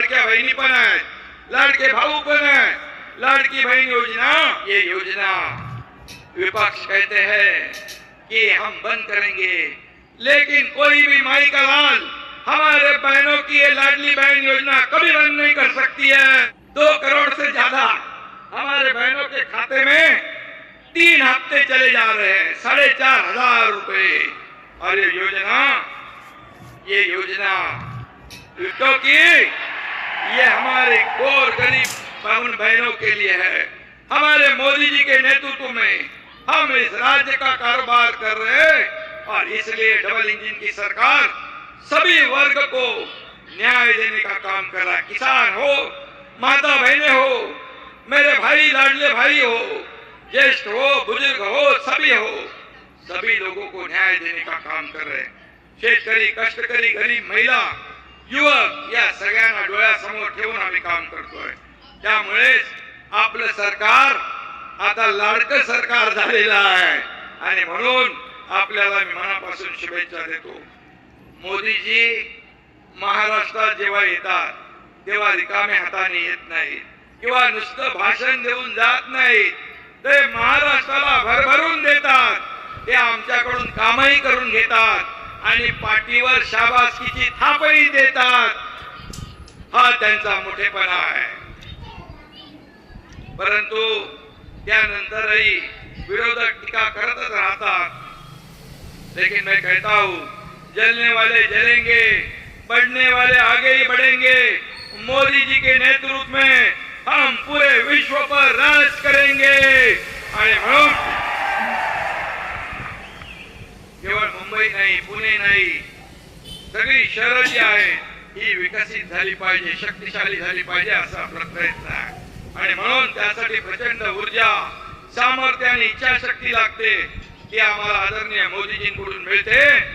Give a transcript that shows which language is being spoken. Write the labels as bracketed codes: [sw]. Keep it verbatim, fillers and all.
[mr] लाडक्या बहिणी पण आहेत, लाडके भाऊ पण आहेत. [hi] लाडकी बहन योजना, ये योजना विपक्ष कहते हैं कि हम बंद करेंगे, लेकिन कोई भी माई का लाल हमारे बहनों की ये लाडली बहन योजना कभी बंद नहीं कर सकती है। दो करोड़ से ज्यादा हमारे बहनों के खाते में तीन हफ्ते चले जा रहे हैं, साढ़े चार हजार रुपए। और ये योजना ये योजना क्योंकि ये हमारे गौर गरीब उन बहनों के लिए है। हमारे मोदी जी के नेतृत्व में हम इस राज्य का कारोबार कर रहे हैं और इसलिए डबल इंजन की सरकार सभी वर्ग को न्याय देने का काम कर रहा है। किसान हो, माता बहने हो, मेरे भाई लाडले भाई हो, ज्येष्ठ हो, बुजुर्ग हो, सभी हो, सभी लोगों को न्याय देने का काम कर रहे हैं। [mr] शेतकरी, कष्टकरी, गरीब, महिला, युवक या सगळ्यांना डोळ्यासमोर ठेवून आम्ही काम करतोय। त्यामुळे आपलं सरकार आता लाडकं सरकार झालेलं आहे आणि म्हणून आपल्याला मी मनापासून शुभेच्छा देतो। मोदीजी महाराष्ट्रात जेव्हा येतात तेव्हा रिकामे हाताने येत नाहीत किंवा नुसतं भाषण देऊन जात नाहीत, ते महाराष्ट्राला भरभरून देतात, ते आमच्याकडून कामही करून घेतात आणि पाठीवर शाबासकीची थापही देतात। हा त्यांचा मोठेपणा आहे। परंतु त्यानंतरही विरोधक टीका करतच राहतात, [hi] लेकिन मैं कहता हूँ जलने वाले जलेंगे, बढ़ने वाले आगे ही बढ़ेंगे। मोदी जी के नेतृत्व में हम पूरे विश्व पर राज करेंगे। [mr] आणि म्हणून केवळ मुंबई नाही, पुणे नाही, सगळी शहरं जी आहेत ही विकसित झाली पाहिजे, शक्तिशाली झाली पाहिजे असा आपला प्रयत्न आहे। आणि म्हणून त्यासाठी प्रचंड ऊर्जा, सामर्थ्य आणि इच्छाशक्ती लागते, ती आम्हाला आदरणीय मोदीजींकडून मिळते।